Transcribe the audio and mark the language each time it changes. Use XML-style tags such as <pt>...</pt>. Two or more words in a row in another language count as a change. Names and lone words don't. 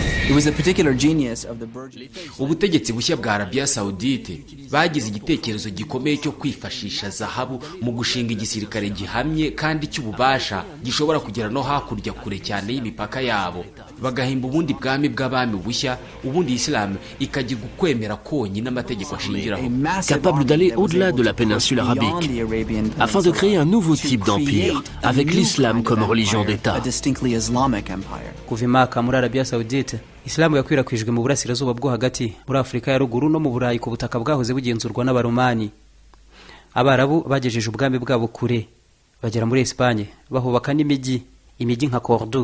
<rw>ubutegetsi bushya bwa Arabia Saudite bagize igitekerezo gikomeye cyo kwifashisha zahabu mu gushinga igisirikare gihamye kandi cy'ububasha gishobora kugera no hakurya kure cyane y'imipaka yabo, bagahimba ubundi bwami bw'abami bushya, ubundi Islam ikagira ukwemera konyine n'amategeko ashingiraho,</rw> <fr>capable d'aller au-delà de la péninsule arabique, afin de créer un nouveau type d'empire, avec l'islam comme religion d'État.</fr> <rw>kuva imaka muri Arabia Saudite, Islamu yakwirakwijwe mu burasirazuba bwo hagati, muri Afurika ya ruguru no mu Burayi ku butaka bwahoze bugenzurwa n'Abaromani. Abarabu bagejeje ubwami bwabo kure, bagera muri Espagne, bahubaka n'imijyi nka Cordoue.</rw>